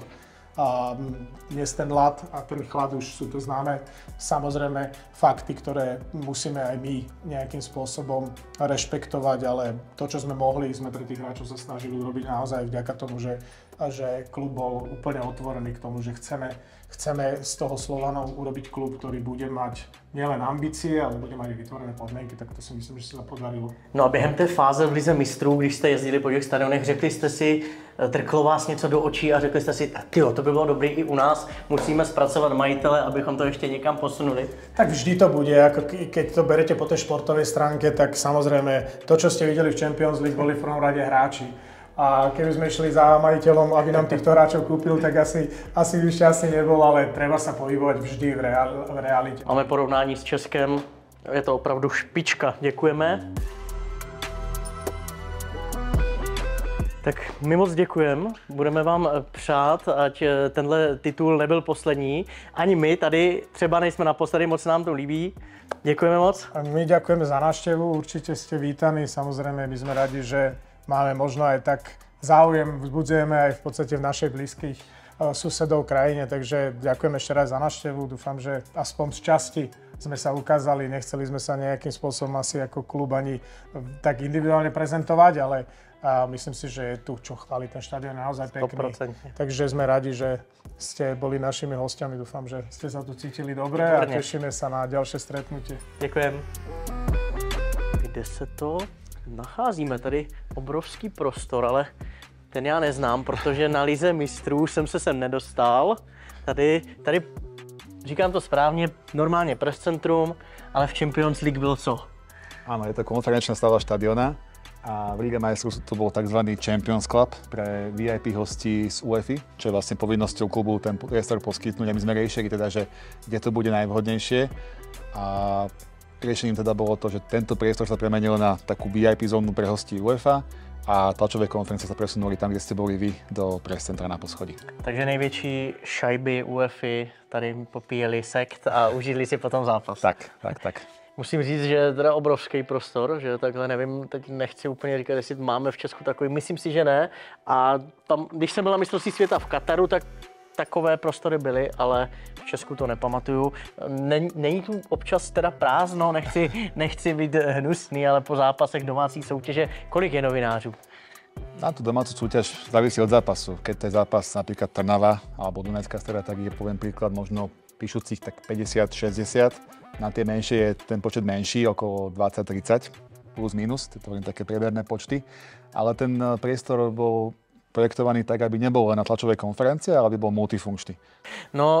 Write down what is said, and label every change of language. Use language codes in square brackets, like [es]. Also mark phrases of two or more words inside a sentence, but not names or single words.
[sk] a dnes ten ľad a ten chlad už sú to známe samozrejme fakty, ktoré musíme aj my nejakým spôsobom rešpektovať, ale to, čo sme mohli, sme pre tých hráčov sa snažili urobiť naozaj vďaka tomu, že klub bol úplne otvorený k tomu, že chceme z toho Slovanov urobiť klub, ktorý bude mať nielen ambície, ale bude mať vytvorené podmienky, tak to si myslím, že sa podarilo. [cs] No a během té fáze v Lize mistrů, když jste jezdili po těch stadionech, řekli jste si, trklo vás něco do očí a řekli jste si, tyjo, to by bylo dobrý i u nás, musíme spracovat majitele, abychom to ještě někam posunuli? [sk] Tak vždy to bude, ako keď to berete po tej športovej stránke, tak samozrejme to, čo ste videli v [en] Champions League, [sk] boli v prvom rade hráči. A keby sme išli za majiteľom, aby nám týchto hráčov kúpil, tak asi by šťastný nebol, ale treba sa pohybovať vždy v realite. [cs] Máme porovnání s Českem, je to opravdu špička, děkujeme. Tak my moc děkujeme, budeme vám přát, ať tenhle titul nebyl poslední. Ani my tady třeba nejsme naposledy, moc nám to líbí. Děkujeme moc. [sk] A my ďakujeme za návštevu, určite ste vítaní, samozrejme my sme radi, že máme možno aj tak záujem, vzbudzujeme aj v podstate v našej blízkych susedov krajine, takže ďakujem ešte raz za návštevu. Dúfam, že aspoň z časti sme sa ukázali, nechceli sme sa nejakým spôsobom asi ako klub ani tak individuálne prezentovať, ale myslím si, že je tu čo chváliť, ten štadión je naozaj pekný. 100%. Takže sme radi, že ste boli našimi hostiami. Dúfam, že ste sa tu cítili dobre a tešíme sa na ďalšie stretnutie. [cs] Ďakujem. Kde se to nacházíme? Tady obrovský prostor, ale ten já neznám, protože na Lize mistrů jsem se sem nedostal. Tady říkám to správně, normálně press centrum, ale v [en] Champions League [cs] byl co? [sk] Áno, je to konferenčná stáva štadiona a v Lige majstrov to bol tzv. Champions Club pre VIP hostí z UEFA, čo je vlastne povinnosťou klubu ten priestor poskytnúť a my sme riešili teda, že kde to bude najvhodnejšie a riešením teda bolo to, že tento priestor sa premenil na takú VIP zónu pre hostí UEFA a tlačové konferencie sa presunuli tam, kde ste boli vy, do press centra na poschodí. [cs] Takže největší šajby UEFA tady popíjeli sekt a užili si potom zápas. Tak. Musím říct, že je teda obrovský prostor, že takhle nevím, teď nechci úplně říkat, jestli máme v Česku takový, myslím si, že ne. A tam, když jsem byl na mistrovství světa v Kataru, tak takové prostory byly, ale v Česku to nepamatuju. Není tu občas teda prázdno, nechci být hnusný, ale po zápasech domácí soutěže, kolik je novinářů? [sk] Na tú domácu súťaž závisí od zápasu. Keď to je zápas napríklad Trnava alebo Dunajská Streda, tak je, poviem príklad, možno píšucich tak 50-60. Na tie menšie je ten počet menší, okolo 20-30, plus minus, to sú také priemerné počty. Ale ten priestor bol projektovaný tak, aby nebol len na tlačové konferencie, ale aby bol multifunkčný.